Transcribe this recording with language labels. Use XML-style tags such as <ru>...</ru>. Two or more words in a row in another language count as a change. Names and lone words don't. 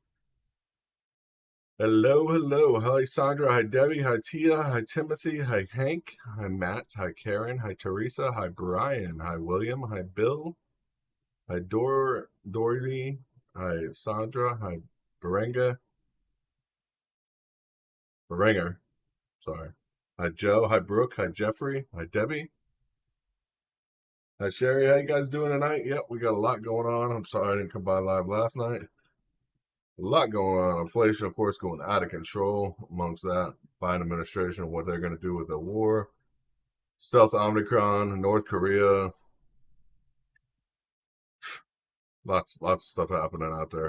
<en>Hello. Hi, Sandra. Hi, Debbie. Hi, Tia. Hi, Timothy. Hi, Hank. Hi, Matt. Hi, Karen. Hi, Teresa. Hi, Brian. Hi, William. Hi, Bill. Hi, Doherty. Hi, Sandra. Hi, Berenger. Sorry. Hi, Joe. Hi, Brooke. Hi, Jeffrey. Hi, Debbie. Hi, Sherry. How you guys doing tonight? Yep, we got a lot going on. I'm sorry I didn't come by live last night. A lot going on. Inflation, of course, going out of control amongst that. Biden administration, what they're going to do with the war. Stealth Omicron, North Korea. Lots of stuff happening out there.</en>